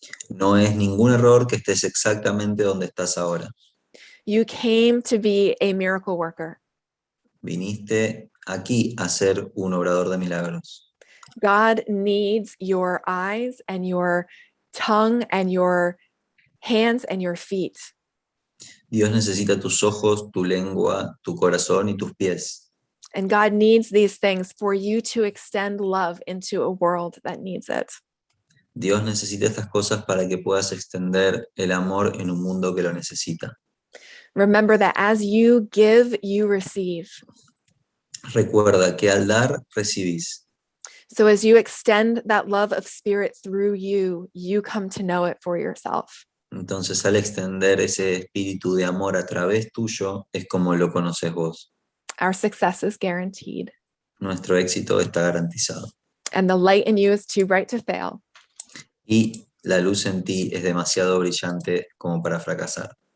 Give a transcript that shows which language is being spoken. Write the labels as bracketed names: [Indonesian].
[Spanish] No es ningún error que estés exactamente donde estás ahora. [English] You came to be a miracle worker. [Spanish] Viniste aquí a ser un obrador de milagros. [English] God needs your eyes and your tongue and your hands and your feet. [Spanish] Dios necesita tus ojos, tu lengua, tu corazón y tus pies. [English] And God needs these things for you to extend love into a world that needs it. [Spanish] Dios necesita estas cosas para que puedas extender el amor en un mundo que lo necesita. [English] Remember that as you give, you receive. [Spanish] Recuerda que al dar, recibís. [English] So as you extend that love of spirit through you, you come to know it for yourself. [Spanish] Entonces, al extender ese espíritu de amor a través tuyo, es como lo conoces vos. [English] Our success is guaranteed. [Spanish] Nuestro éxito está garantizado. [English] And the light in you is too bright to fail. [Spanish] Y la luz en ti es demasiado brillante como para fracasar.